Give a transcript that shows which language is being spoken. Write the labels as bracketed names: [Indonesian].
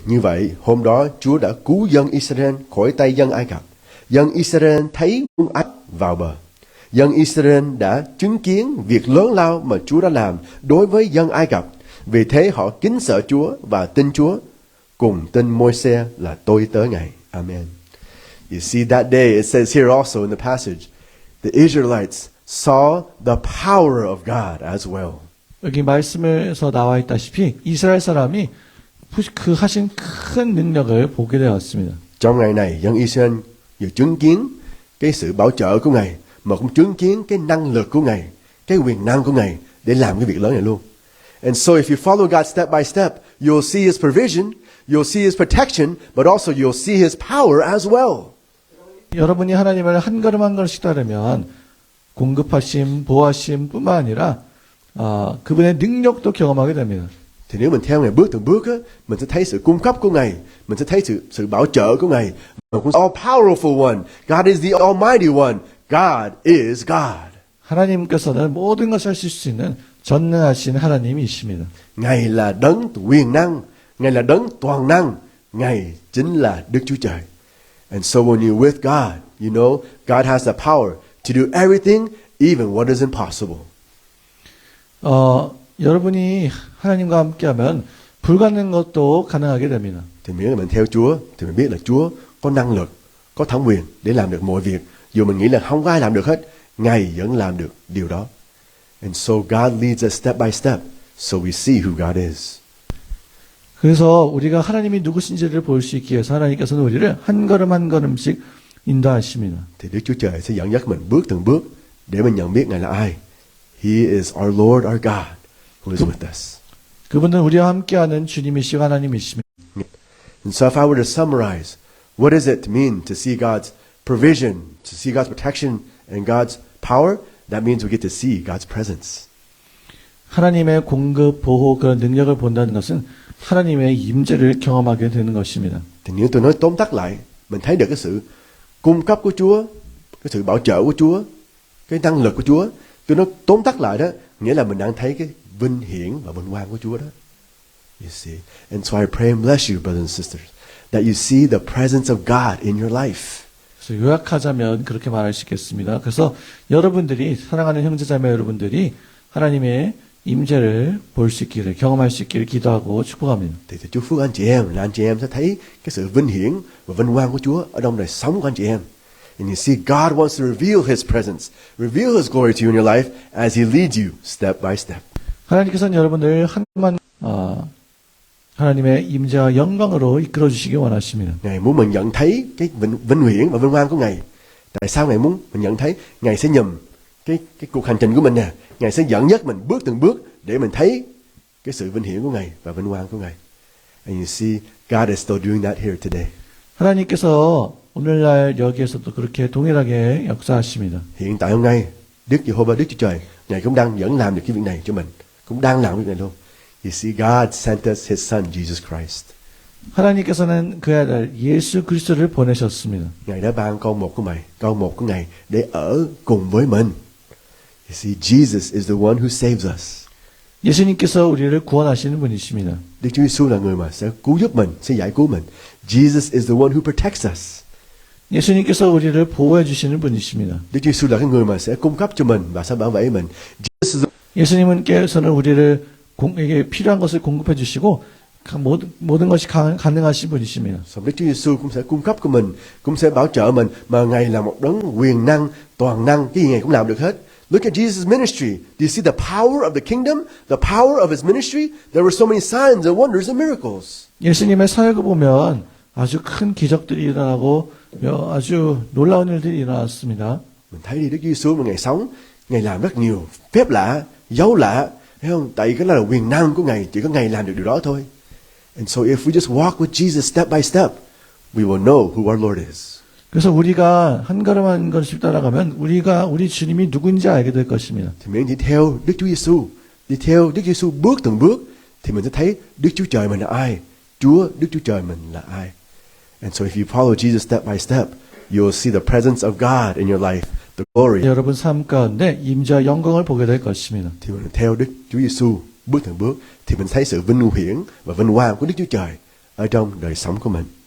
[Vietnamese] Như vậy, hôm đó Chúa đã cứu dân Israel khỏi tay dân Ai Cập. Dân Israel thấy quân Ai Cập vào bờ. Dân Israel đã chứng kiến việc lớn lao mà Chúa đã làm đối với dân Ai Cập. Vì thế họ kính sợ Chúa và tin Chúa, cùng tin Môi-se là tôi tớ Ngài. Amen. [English] You see, that day, it says here also in the passage, the Israelites saw the power of God as well. [Korean] 여기 말씀에서 나와 있다시피 이스라엘 사람이 그 하신 큰 능력을 보게 되었습니다. [Vietnamese] Trong ngày này, dân Israel vừa chứng kiến cái sự bảo trợ của Ngài, mà cũng chứng kiến cái năng lực của Ngài, cái quyền năng của Ngài để làm cái việc lớn này luôn. [English] And so if you follow God step by step, you'll see His provision, you'll see His protection, but also you'll see His power as well. [Korean] 여러분이 하나님을 한 걸음 한 걸음씩 따르면 공급하심, 보호하심뿐만 아니라 그분의 능력도 경험하게 됩니다. [Vietnamese] Thì nếu mình theo Ngài bước từng bước á, mình sẽ thấy sự cung cấp của Ngài, mình sẽ thấy sự bảo trợ của Ngài. [English] All powerful one, God is the almighty one, God is God. [Korean] 하나님께서는 모든 것을 하실 수 있는 전능하신 하나님이십니다. [Vietnamese] Ngài là đấng quyền năng, Ngài là đấng toàn năng, Ngài chính là Đức Chúa Trời. [English] And so when you're with God, you know God has the power to do everything, even what is impossible. [Korean] 여러분이 하나님과 함께하면 불가능한 것도 가능하게 됩니다. [Vietnamese] Thì miễn là mình theo Chúa, thì mình biết là Chúa có năng lực, có thẩm quyền để làm được mọi việc. Dù mình nghĩ là không có ai làm được hết, Ngài vẫn làm được điều đó. [English] And so God leads us step by step, so we see who God is. [Korean] 그래서 우리가 하나님이 누구신지를 볼 수 있기 위해서 하나님께서는 우리를 한 걸음 한 걸음씩 인도하십니다. [Vietnamese] Thì Đức Chúa Trời sẽ dẫn dắt mình bước từng bước để mình nhận biết Ngài là ai. [English] He is our Lord, our God, who is with us. [Korean] 그분은 우리와 함께하는 주님이시고 하나님이십니다. [English] And so if I were to summarize, what does it mean to see God's provision, to see God's protection and God's power? That means we get to see God's presence. [Korean] 하나님의 공급, 보호, 그런 능력을 본다는 것은 하나님의 임재를 경험하게 되는 것입니다. [Vietnamese] Thì nếu tôi nói tóm tắt lại, mình thấy được cái sự cung cấp của Chúa, cái sự bảo trợ của Chúa, cái năng lực của Chúa. Tôi nói tóm tắt lại đó, nghĩa là mình đang thấy cái vinh hiển và vinh quang của Chúa đó. [English] You see, and so I pray and bless you, brothers and sisters, that you see the presence of God in your life. [Korean] 그래서 요약하자면 그렇게 말할 수 있겠습니다. 그래서 여러분들이 사랑하는 형제자매 여러분들이 하나님의 임재를 볼 수 있기를 경험할 수 있기를 기도하고 축복합니다. [Vietnamese] Thì Chúa phước anh chị em là anh chị em sẽ thấy cái sự vinh hiển và vinh quang của Chúa ở trong đời sống của anh chị em. [English] And you see God wants to reveal His presence, reveal His glory to you in your life as He leads you step by step. [Korean] 하나님께서는 여러분들 한만 하나님의 임재와 영광으로 이끌어 주시기 원하십니다. [Vietnamese] Ngài muốn mình nhận thấy cái vinh hiển và vinh quang của Ngài. Tại sao Ngài muốn mình nhận thấy? Ngài sẽ nhầm cái cuộc hành trình của mình nè. Ngài sẽ dẫn dắt mình bước từng bước để mình thấy cái sự vinh hiển của Ngài và vinh quang của Ngài. [English] And you see, God is still doing that here today. [Korean] 하나님께서 오늘날 여기에서도 그렇게 동일하게 역사하십니다. [Vietnamese] Hiện tại hôm nay, Đức Giê-hô-va, Đức Chúa Trời, Ngài cũng vẫn làm được cái việc này cho mình, cũng đang làm việc này luôn. [English] You see, God sent us His Son, Jesus Christ. [Korean] 하나님께서는 그 아들 예수 그리스도를 보내셨습니다. [Vietnamese] Ngài đã ban con một của Ngài để ở cùng với mình. [English] You see, Jesus is the one who saves us. [Korean] 예수님께서 우리를 구원하시는 분이십니다. [Vietnamese] Đức Chúa Giêsu là người mà sẽ cứu giúp mình, sẽ giải cứu mình. [English] Jesus is the one who protects us. [Korean] 예수님께서 우리를 보호해 주시는 분이십니다. [Vietnamese] Đức Chúa Giêsu là cái người mà sẽ cung cấp cho mình và sẽ bảo vệ mình. [Korean] 예수님께서는 우리를 에게 필요한 것을 공급해 주시고 모든 것이 가능하신 분이십니다. [Vietnamese] Đức Chúa Giêsu cũng sẽ cung cấp cho mình, cũng sẽ bảo trợ mình, mà Ngài là một đấng quyền năng, toàn năng, cái gì Ngài cũng làm được hết. [English] Look at Jesus' ministry. Do you see the power of the kingdom? The power of His ministry? There were so many signs and wonders and miracles. [Korean] 예수님의 사역을 보면 아주 큰 기적들이 일어나고 아주 놀라운 일들이 일어났습니다. [Vietnamese] Mình thấy đi Đức Chúa Giêsu mà Ngài sống, Ngài làm rất nhiều phép lạ, dấu lạ, thấy không? Tại cái đó là quyền năng của Ngài, chỉ có Ngài làm được điều đó thôi. [English] And so if we just walk with Jesus step by step, we will know who our Lord is. [Korean] 그래서 우리가 한 걸음 한 걸음씩 따라가면 우리 주님이 누구인지 알게 될 것입니다. [Vietnamese] Thì miễn chỉ theo Đức Chúa Giêsu, đi theo Đức Chúa Giêsu bước từng bước, thì mình sẽ thấy Đức Chúa Trời mình là ai, Đức Chúa Trời mình là ai. [English] And so if you follow Jesus step by step, you will see the presence of God in your life, the glory. [Korean] 여러분 삶 가운데 임재와 영광을 보게 될 것입니다. [Vietnamese] Thì mình theo Đức Chúa Giêsu bước từng bước, thì mình thấy sự vinh hiển và vinh quang của Đức Chúa Trời ở trong đời sống của mình.